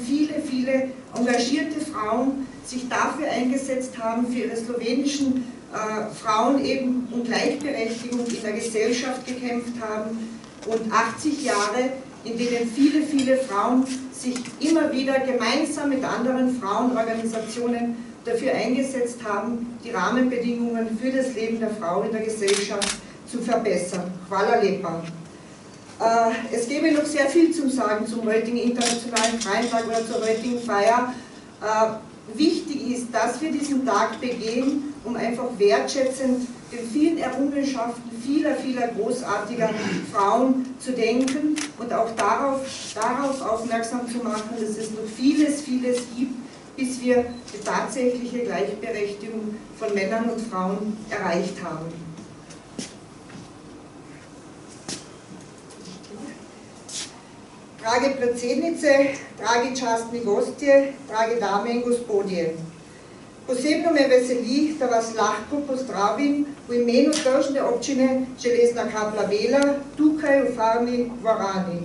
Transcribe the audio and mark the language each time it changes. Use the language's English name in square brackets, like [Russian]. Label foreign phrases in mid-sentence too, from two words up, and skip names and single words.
[German] viele, viele engagierte Frauen sich dafür eingesetzt haben, für ihre slowenischen Frauen eben um Gleichberechtigung in der Gesellschaft gekämpft haben, und 80 Jahre, in denen viele, viele Frauen sich immer wieder gemeinsam mit anderen Frauenorganisationen dafür eingesetzt haben, die Rahmenbedingungen für das Leben der Frau in der Gesellschaft zu verbessern. [Slovenian] Hvala lepa. [German] Es gäbe noch sehr viel zu sagen zum heutigen Internationalen Frauentag oder zur heutigen Feier. Wichtig ist, dass wir diesen Tag begehen, um einfach wertschätzend den vielen Errungenschaften vieler, vieler großartiger Frauen zu denken und auch darauf aufmerksam zu machen, dass es noch vieles, vieles gibt, bis wir die tatsächliche Gleichberechtigung von Männern und Frauen erreicht haben. [Slovenian] Drage predsednice, dragi častni gostje, drage dame in gospodje. Posebno me veseli, da vas lahko pozdravim v imenu tržne občine Železna Kapla-Bela tukaj v farni dvorani.